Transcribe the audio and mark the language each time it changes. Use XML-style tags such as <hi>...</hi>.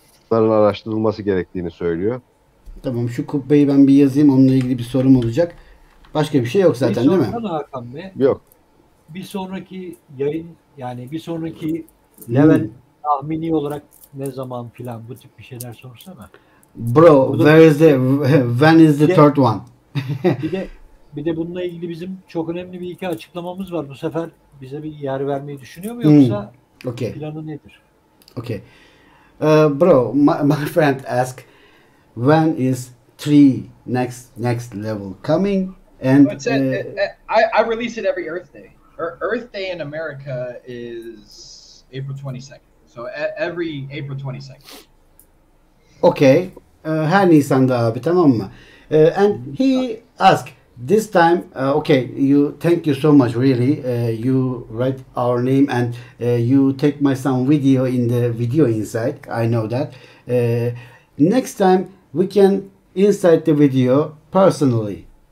<tr>Bunların araştırılması gerektiğini söylüyor. Tamam, şu kubbeyi ben bir yazayım. Onunla ilgili bir sorum olacak. Başka bir şey yok zaten değil mi? Sorsana Hakan Bey. Yok. Bir sonraki yayın, yani bir sonraki level tahmini olarak ne zaman filan bu tip bir şeyler sorsana.</tr> <en>Bro, when is the third one?</en> <tr>bir de bununla ilgili bizim çok önemli bir iki açıklamamız var. Bu sefer bize bir yer vermeyi düşünüyor mu, yoksa</tr> <en>Okay.</en> <tr>planı nedir?</tr> <en>Okay. Bro, my friend asked, when is next level coming? And I release it every Earth Day. Earth Day in America is April 22nd. So every April 22nd. Okay.</en> <tr>Her Nisan'da abi, tamam mı?</tr> <en>And he asked this time, okay, thank you so much, really. You write our name and you take some video in the video inside. I know that. Next time we can inside the video personally.</en>